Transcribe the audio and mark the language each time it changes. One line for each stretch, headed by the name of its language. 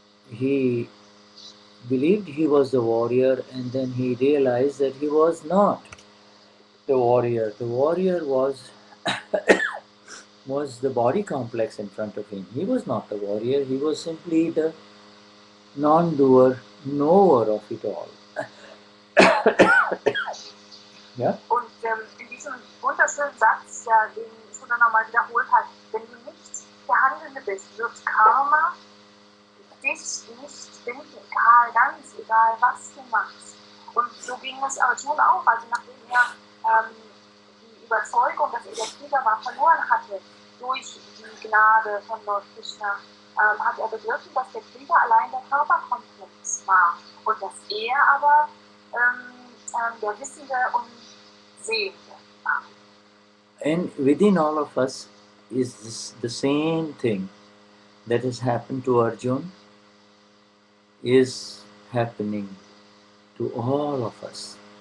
English: He believed he was the warrior, and then he realized that he was not the warrior. The warrior was was the body complex in front of him. He was not the warrior. He was simply the non-doer, knower of it all.
German: Ja? Und in diesem wunderschönen Satz, der den Shuddha nochmal wiederholt hat, wenn du nicht der Handelnde bist, wird Karma dich nicht binden, ganz egal, was du machst. Und so ging es Arjuna auch, also nachdem er die Überzeugung, dass er der Krieger war, verloren hatte, durch die Gnade von Lord Krishna, hat er begriffen, dass der Krieger allein der Körperkomplex war und dass er aber der Wissende und Sehende war.
English: And within all of us is the same thing that has happened to Arjuna is happening to all of us.